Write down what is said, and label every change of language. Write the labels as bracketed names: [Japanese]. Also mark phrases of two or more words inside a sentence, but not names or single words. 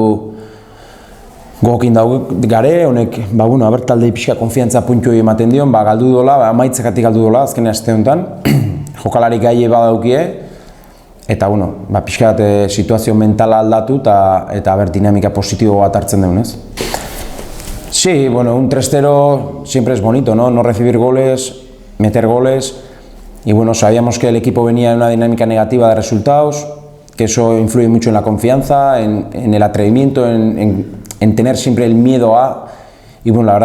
[Basque] gokin dago gare, honek, bueno, haber taldei pixka konfiantza puntu ematen dion, galdu dola, amaitzekatik galdu dola, azken aste honetan, jokalari gaie badaukie, eta, bueno, pixka situazio mentala aldatu, eta haber dinamika positibo bat hartzen dugun, ez? [Spanish] Sí, bueno, un 3-0 siempre es bonito, ¿no? No recibir goles, meter goles, y, bueno, sabíamos que el equipo venía en una dinámica negativa de resultados, que eso influye mucho en la confianza, en el atrevimiento, en tener siempre el miedo a, y, bueno, la verdad